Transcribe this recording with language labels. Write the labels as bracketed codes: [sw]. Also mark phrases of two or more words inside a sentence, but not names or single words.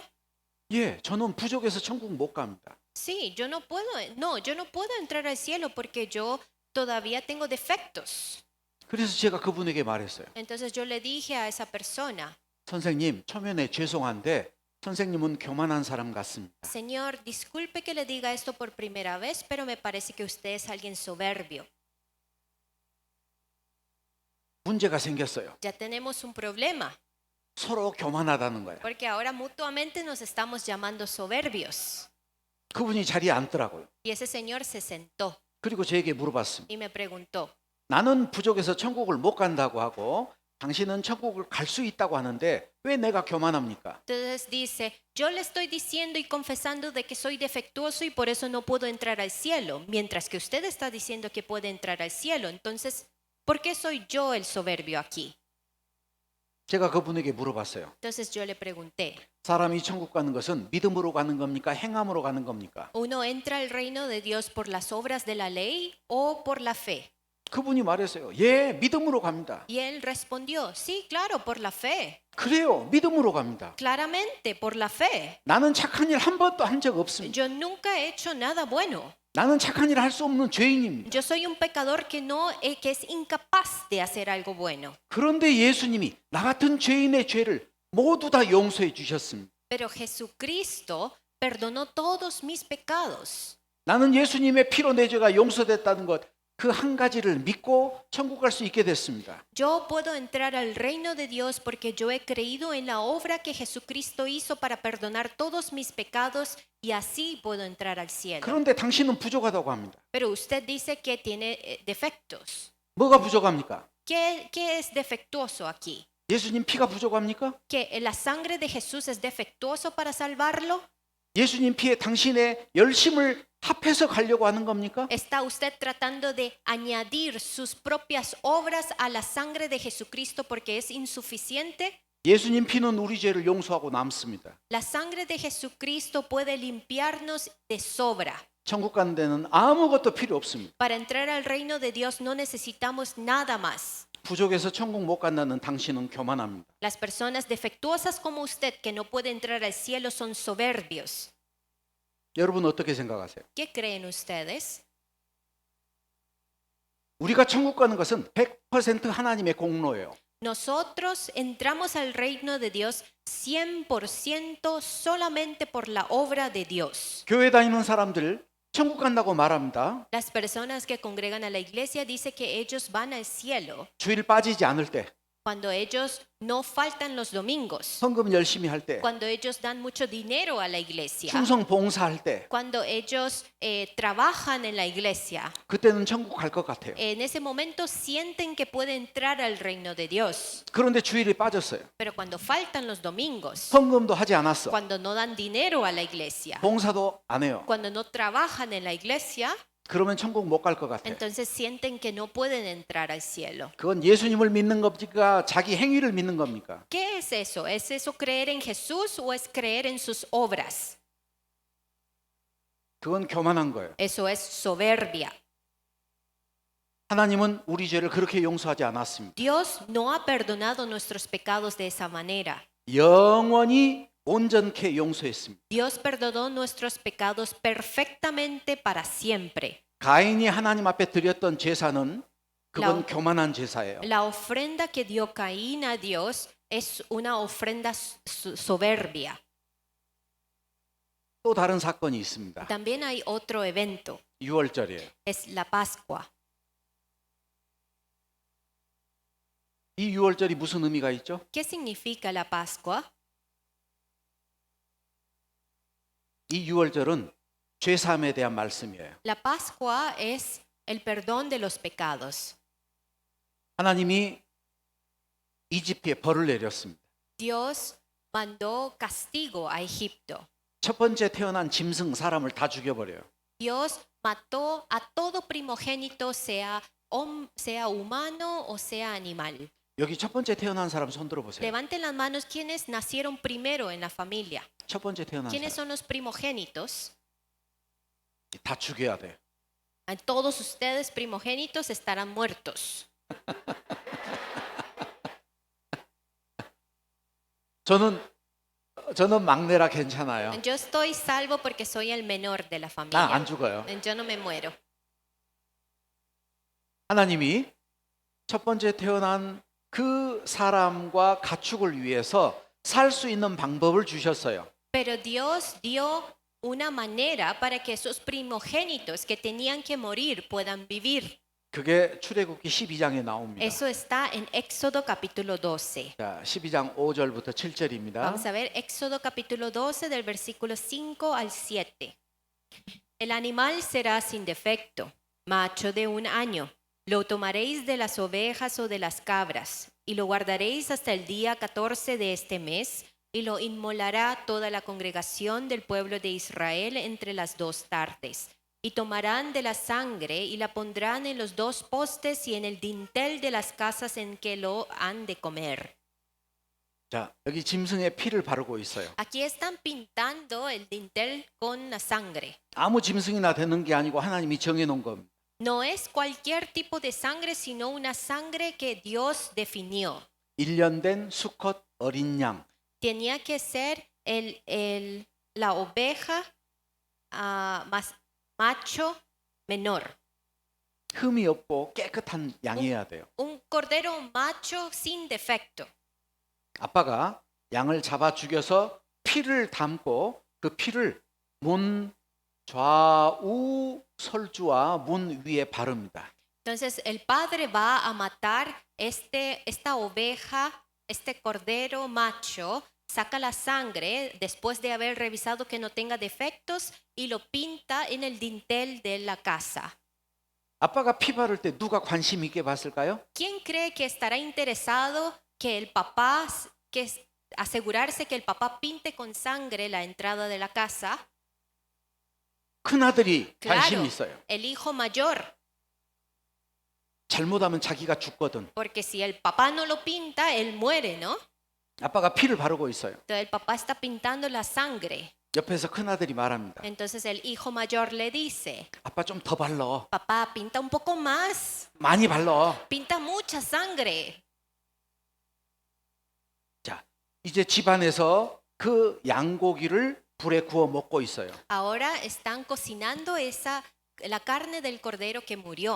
[ko] 예, 저는 부족해서 천국 못 갑니다. [es] Sí, yo no puedo entrar al cielo porque yo todavía tengo defectos. [ko] 그래서 제가 그분에게 말했어요. [es] Entonces yo le dije a esa persona, [ko] 선생님, 초면에 죄송한데 선생님은 교만한 사람 같습니다. [es] Señor, disculpe que le diga esto por primera vez, pero me parece que usted es alguien soberbio. [ko] 문제가 생겼어요. [es] Ya tenemos un problema, [ko] 서로 교만하다는 거예요. [es] porque ahora mutuamente nos estamos llamando soberbios. [ko] 그분이 자리에 앉더라고요. [es] Y ese señor se sentó [ko] 그리고 저에게 물어봤습니다. [es] y me preguntó, [ko] 나는 부족해서 천국을 못 간다고 하고 당신은 천국을 갈 수 있다고 하는데 왜 내가 교만합니까? [es] entonces dice, yo le estoy diciendo y confesando de que soy defectuoso y por eso no puedo entrar al cielo, mientras que usted está diciendo que puede entrar al cielo. Entonces, ¿por qué soy yo el soberbio aquí? [ko] 제가 그분에게 물어봤어요. [es] Entonces yo le pregunté, [ko] 사람이 천국 가는 것은 믿음으로 가는 겁니까? 행함으로 가는 겁니까? [es] ¿uno entra al reino de Dios por las obras de la ley o por la fe? [ko] 그분이 말했어요. 예, 믿음으로 갑니다. [es] Y él respondió, sí, claro, por la fe. [ko] 그래요, 믿음으로 갑니다. [es] Claramente, por la fe. [ko] 나는 착한 일 한 번도 한 적 없습니다. [es] Yo nunca he hecho nada bueno. [ko] 나는 착한 일 할 수 없는 죄인입니다. [es] Yo soy un pecador que es incapaz de hacer algo bueno. [ko] 그런데 예수님이 나 같은 죄인의 죄를 모두 다 용서해 주셨습니다. [es] Pero Jesucristo perdonó todos mis pecados. [ko] 나는 예수님의 피로 내 죄가 용서됐다는 것 그 한 가지를 믿고 천국 갈 수 있게 됐습니다. [es] Yo puedo entrar al reino de Dios porque yo he creído en la obra que Jesucristo hizo para perdonar todos mis pecados y así puedo entrar al cielo. [ko] 그런데 당신은 부족하다고 합니다. [es] Pero usted dice que tiene defectos. [ko] 뭐가 부족합니까? [es] ¿Qué es defectuoso aquí? [ko] 예수님 피가 부족합니까? [es] ¿Que la sangre de Jesús es defectuoso para salvarlo? [ko] 예수님 피에 당신의 열심을 합해서 가려고 하는 겁니까? [es] ¿Está usted tratando de añadir sus propias obras a la sangre de Jesucristo porque es insuficiente? [ko] 예수님 피는 우리 죄를 용서하고 남습니다. [es] La sangre de Jesucristo puede limpiarnos de sobra. [ko] 천국 가는 데는 아무것도 필요 없습니다. [es] Para entrar al reino de Dios no necesitamos nada más. [ko] 부족해서 천국 못 간다는 당신은 교만합니다. [es] Las personas defectuosas como usted que no puede entrar al cielo son soberbios. [ko] 여러분 어떻게 생각하세요? [es] ¿Qué creen ustedes? [ko] 우리가 천국 가는 것은 100% 하나님의 공로예요. [es] Nosotros entramos al reino de Dios 100% solamente por la obra de Dios. [ko] 교회 다니는 사람들 천국 간다고 말합니다. [es] Las personas que congregan a la iglesia dicen que ellos van al cielo [ko] 주일 빠지지 않을 때, [es] cuando ellos no faltan los domingos, [ko] 헌금 열심히 할 때, [es] cuando ellos dan mucho dinero a la iglesia, [ko] 충성 봉사할 때, [es] cuando ellos trabajan en la iglesia. [ko] 그때는 천국 갈 것 같아요. [es] En ese momento sienten que pueden entrar al reino de Dios. [ko] 그런데 주일에 빠졌어요. [es] Pero cuando faltan los domingos, [ko] 헌금도 하지 않았어. [es] cuando no dan dinero a la iglesia, [ko] 봉사도 안 해요. [es] cuando no trabajan en la iglesia, [ko] 그러면 천국 못 갈 것 같아요. [es] entonces sienten que no pueden entrar al cielo. [ko] 그건 예수님을 믿는 겁니까? 자기 행위를 믿는 겁니까? [es] ¿Qué es eso? ¿Es eso creer en Jesús o es creer en sus obras? [ko] 그건 교만한 거예요. [es] Eso es soberbia. [ko] 하나님은 우리 죄를 그렇게 용서하지 않았습니다. [es] Dios no ha perdonado nuestros pecados de esa manera. [ko] 영원히 온전케 용서했습니다. [es] Dios perdonó nuestros pecados perfectamente para siempre. [ko] 가인이 하나님 앞에 드렸던 제사는 그건 교만한 제사예요. [es] La ofrenda que dio Caín a Dios es una ofrenda soberbia. [ko] 또 다른 사건이 있습니다. [es] También hay otro evento, [ko] 유월절이에요. [es] es la Pascua. [ko] 이 유월절이 무슨 의미가 있죠? [es] ¿Qué significa la Pascua? [ko] 이 유월절은 죄사함에 대한 말씀이에요. [es] La Pascua es el perdón de los pecados. [ko] 하나님이 이집트에 벌을 내렸습니다. [es] Dios mandó castigo a Egipto. [ko] 첫 번째 태어난 짐승 사람을 다 죽여버려요. [es] Dios mató a todo primogénito, sea humano o sea animal. [ko] 여기 첫 번째 태어난 사람 손 들어보세요. [es] Levanten las manos quienes nacieron primero en la familia. [ko] 첫 번째 태어난 [es] ¿Quiénes [ko] 사람 [es] son los primogénitos? [ko] 다 죽여야 돼. [es] Todos ustedes primogénitos estarán muertos. [ko] 저는 막내라 괜찮아요. [es] Yo estoy salvo porque soy el menor de la [ko] 난 [es] familia. [ko] 안 죽어요. [es] Yo no me muero. [ko] 하나님이 첫 번째 태어난 그 사람과 가축을 위해서 살 수 있는 방법을 주셨어요. [es] Pero Dios dio una manera para que esos primogénitos que tenían que morir puedan vivir. [ko] 그게 출애굽기 12장에 나옵니다. [es] Eso está en Éxodo capítulo 12. [ko] 자, 12장 5절부터 7절입니다. [es] Vamos a ver Éxodo capítulo 12 del versículo 5 al 7. El animal será sin defecto, macho de 1 año. Lo tomaréis de las ovejas o de las cabras, y lo guardaréis hasta el día 14 de este mes, y lo inmolará toda la congregación del pueblo de Israel entre las 2 tardes. Y tomarán de la sangre y la pondrán en los 2 postes y en el dintel de las casas en que lo han de comer. [ko] 자, 여기 짐승의 피를 바르고 있어요. [es] Aquí están pintando el dintel con la sangre. [ko] 아무 짐승이나 되는 게 아니고 하나님이 정해 놓은 겁니다. [es] No es cualquier tipo de sangre, sino una sangre que Dios definió. [ko] 1년 된 수컷 어린 양. [es] Tenía que ser la oveja macho menor. [ko] 흠이 없고 깨끗한 양이어야 돼요. [es] Un cordero macho sin defecto. [ko] 아빠가 양을 잡아 죽여서 피를 담고 그 피를 문 좌우 설주와 문 위에 바릅니다. [es] Entonces el padre va a matar esta oveja, este cordero macho, saca la sangre después de haber revisado que no tenga defectos y lo pinta en el dintel de la casa. [ko] 아빠가 피 바를 때 누가 관심 있게 봤을까요? [es] ¿Quién cree que estará interesado que el papá asegurarse que el papá pinte con sangre la entrada de la casa. [ko] 큰아들이 관심이 [es] Claro, [ko] 있어요. [es] el hijo mayor, [ko] 잘못하면 자기가 죽거든. [es] porque si el papá no lo pinta, él muere, ¿no? [ko] 아빠가 피를 바르고 있어요. [es] Entonces el papá está pintando la sangre. [ko] 옆에서 큰아들이 말합니다. [es] Entonces el hijo mayor le dice, [ko] 아빠 좀 더 발라. [es] papá, pinta un poco más, [ko] 많이 발라. [es] pinta mucha sangre. [ko] 자, 이제 집안에서 그 양고기를 불에 구워 먹고 있어요. [es] Ahora están cocinando la carne del cordero que murió.